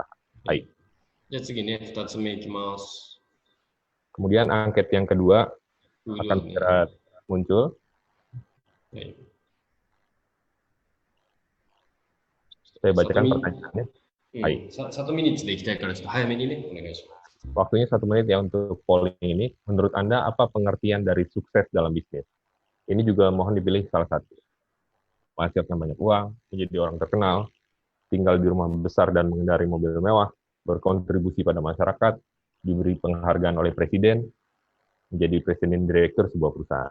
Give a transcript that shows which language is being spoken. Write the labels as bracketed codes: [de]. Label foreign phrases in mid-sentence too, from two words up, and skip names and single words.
[id] Baik. Kemudian angket yang kedua akan segera muncul. Saya bacakan pertanyaannya. [ja] 1 minute でいきたいからちょっと早めにね、お願いします。 [id] Waktunya 1 menit ya untuk polling ini. Menurut Anda, apa pengertian dari sukses dalam bisnis? Ini juga mohon dipilih salah satu. Menghasilkan banyak uang, menjadi orang terkenal, tinggal di rumah besar dan mengendari mobil mewah, berkontribusi pada masyarakat, diberi penghargaan oleh presiden, menjadi presiden direktur sebuah perusahaan.